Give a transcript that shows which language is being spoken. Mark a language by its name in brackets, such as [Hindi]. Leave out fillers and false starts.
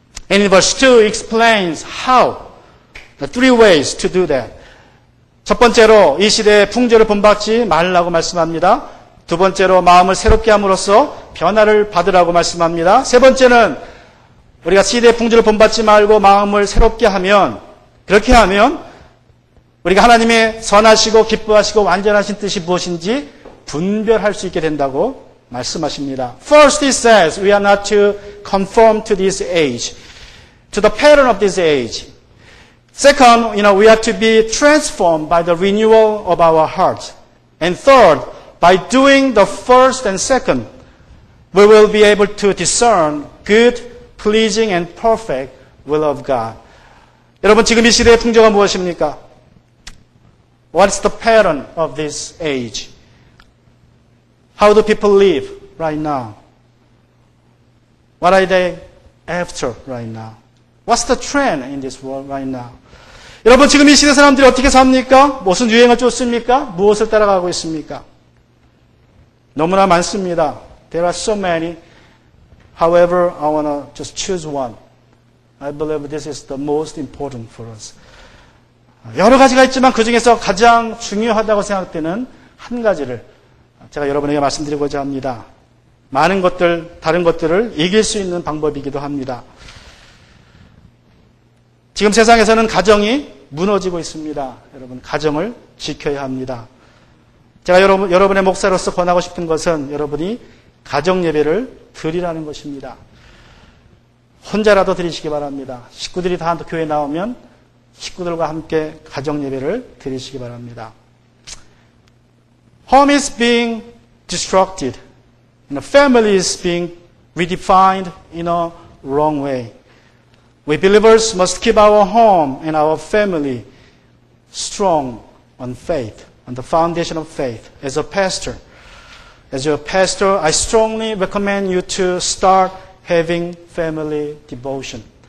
[English] And in verse 2, he explains how, the three ways to do that. [Korean] 첫 번째로 이 시대의 풍조를 본받지 말라고 말씀합니다. 두 번째로 마음을 새롭게 함으로써 변화를 받으라고 말씀합니다. 세 번째는 우리가 시대의 풍조를 본받지 말고 마음을 새롭게 하면, 그렇게 하면 우리가 하나님의 선하시고 기뻐하시고 완전하신 뜻이 무엇인지 분별할 수 있게 된다고 말씀하십니다. [English] First, he says we are not to conform to this age, to the pattern of this age. Second, we are to be transformed by the renewal of our heart. And third, by doing the first and second, we will be able to discern good, pleasing and perfect will of God. [Korean] 여러분 지금 이 시대의 풍조가 무엇입니까? [English] What's the pattern of this age? How do people live right now? What are they after right now? What's the trend in this world right now? [Korean] 여러분 지금 이 시대 사람들이 어떻게 삽니까? 무슨 유행을 쫓습니까? 무엇을 따라가고 있습니까? 너무나 많습니다. [English] There are so many. However, I want to just choose one. I believe this is the most important for us. [Korean] 여러 가지가 있지만 그 중에서 가장 중요하다고 생각되는 한 가지를 제가 여러분에게 말씀드리고자 합니다. 많은 것들, 다른 것들을 이길 수 있는 방법이기도 합니다. 지금 세상에서는 가정이 무너지고 있습니다. 여러분, 가정을 지켜야 합니다. 제가 여러분의 목사로서 권하고 싶은 것은 여러분이 가정 예배를 드리라는 것입니다. 혼자라도 드리시기 바랍니다. 식구들이 다 교회에 나오면 식구들과 함께 가정 예배를 드리시기 바랍니다. [English] Home is being destructed. Family is being redefined in a wrong way. We believers must keep our home and our family strong on faith, on the foundation of faith. As your pastor, I strongly recommend you to start having family devotion.